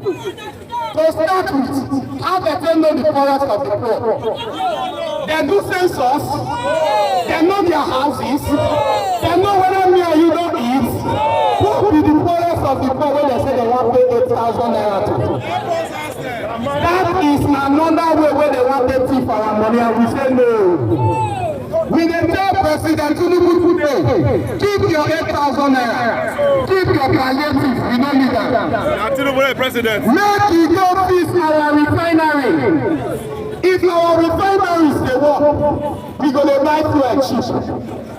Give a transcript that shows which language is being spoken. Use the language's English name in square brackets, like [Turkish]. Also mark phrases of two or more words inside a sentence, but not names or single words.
[Nigerian Pidgin] To start with, how they know the poorest of the poor? They do census, they know their houses, they know whether me and you don't eat. Who be the poorest of the poor when they say they want to pay 8,000 naira to? That is another way where they want to thief our money, and we say no. We dey tell President Tinubu today, keep your 8,000 naira, keep your palliative, we no need am. Na Tinubu president. Make e go fix our refinery. If our refineries dey work, we go dey buy fuel cheap.